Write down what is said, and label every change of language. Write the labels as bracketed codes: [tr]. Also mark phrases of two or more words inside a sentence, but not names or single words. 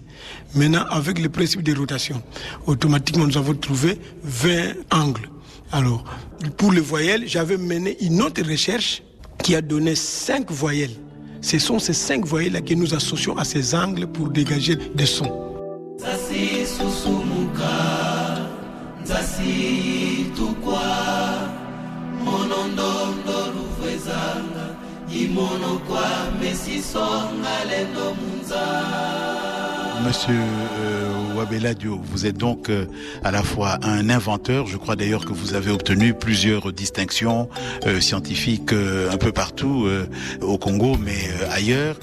[fr] Maintenant, avec le principe de rotation, automatiquement nous avons trouvé 20 angles. Alors, pour les voyelles, j'avais mené une autre recherche qui a donné 5 voyelles. Ce sont ces 5 voyelles-là que nous associons à ces angles pour dégager des sons. Zasi susumuka, zasi tukwa. Monsieur Wabella Dio, vous êtes donc à la fois un inventeur, je crois d'ailleurs que vous avez obtenu plusieurs distinctions scientifiques un peu partout au Congo, mais ailleurs.